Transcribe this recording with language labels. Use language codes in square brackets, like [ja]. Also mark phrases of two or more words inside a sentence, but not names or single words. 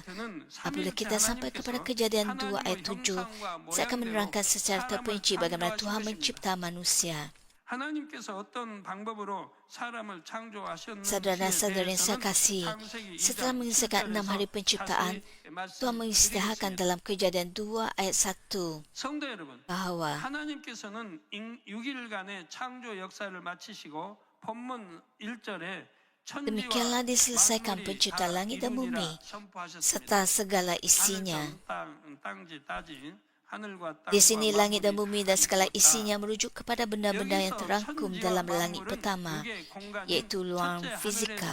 [ms] Apabila kita sampai kepada Kejadian 2 ayat 7, saya akan menerangkan secara terperinci bagaimana Tuhan mencipta manusia. Saudara dan saudari yang saya kasih, setelah menyelesaikan 6 hari penciptaan, Tuhan mengisytiharkan dalam Kejadian 2 ayat 1 bahawa [ko] 하나님께서는 6일간의 창조 역사를 마치시고 본문 1절에 [ms] demikianlah diselesaikan penciptaan langit dan bumi serta segala isinya. Di sini langit dan bumi dan segala isinya merujuk kepada benda-benda yang terangkum dalam langit pertama, iaitu ruang fizikal.